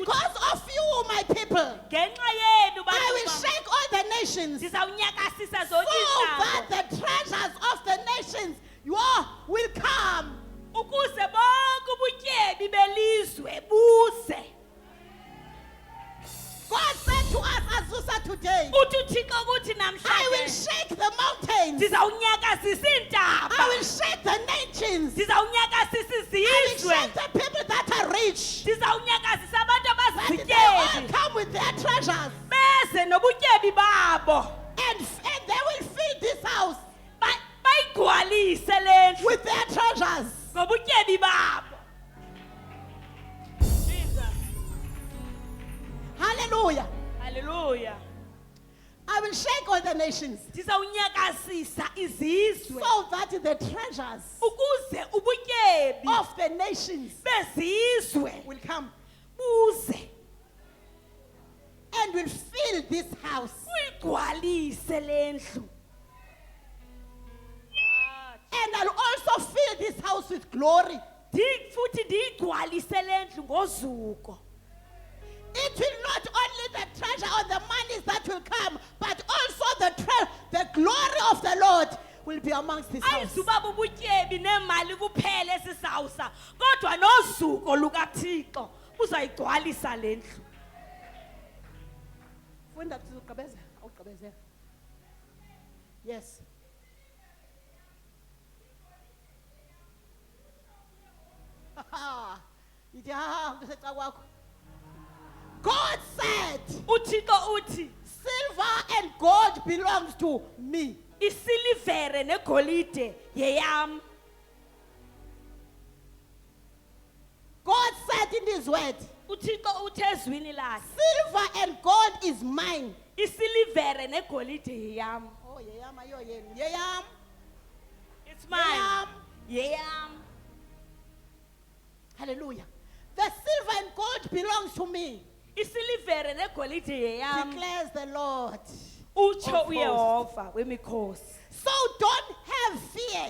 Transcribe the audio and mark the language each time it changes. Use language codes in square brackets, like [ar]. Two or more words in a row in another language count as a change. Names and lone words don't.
[en] because of you, my people, [xh] ngenxa yenu [en] I will [xh] bantu bam, [en] shake all the nations so [xh] ndizawunyakasisa zonke [en] that [xh] izinto [en] the treasures of the nations will come. [xh] ukuze bonke ubutyebi belizwe buze. [en] God said to us, Azusa, today, [xh] uthi uThixo kuthi [en] I will [xh] namhlanje [en] shake the mountains. [xh] ndizawunyakasisa iintaba. [en] I will shake the nations. [xh] ndizawunyakasisa [en] I will [xh] izizwe. [en] shake the people that are rich. [xh] ndizawunyakasisa abantu [en] That they all [xh] abazizityebi [en] come with their treasures. [xh] beze nobutyebi babo [en] And they will fill this house [xh] bayigcwalise le ndlu [en] with their treasures. [xh] ngobutyebi babo. [en] Hallelujah. Hallelujah. I will shake all the nations [xh] ndizawunyakasisa izizwe [en] so that the treasures [xh] ukuze ubutyebi [en] of the nations [xh] bezizwe [en] will come [xh] buze [en] and will fill this house. [xh] uyigcwalise le ndlu. [en] And I'll also fill this house with glory. [xh] futhi ndiyigcwalise le ndlu ngozuko. [en] It will not only the treasure or the monies that will come, but also the glory of the Lord will be amongst this house. [xh] ayizuba bubutyebi nemali kuphela esisawusa kodwa nozuko lukaThixo buzayigcwalisa le ndlu. Funda sizogqibeza, awugqibezela. [en] Yes. [xh] Yithi ha ngiseca kwakho. [en] God said, [xh] uThixo uthi [en] silver and gold belongs to me. [xh] isilivere negolide yeyam. [en] God said in his word, [xh] uthixo uthe ezwini lakhe [en] silver and gold is mine. [xh] isilivere negolide yeyam. Oh, yeyam, ayo yenu. Yeyam. [en] It's mine. Yeyam. Hallelujah. The silver and gold belongs to me, [xh] isilivere negolide yeyam. [en] declares the Lord. [xh] Utsho [en] Of [xh] uyehova wemikhosi. [en] So don't have fear.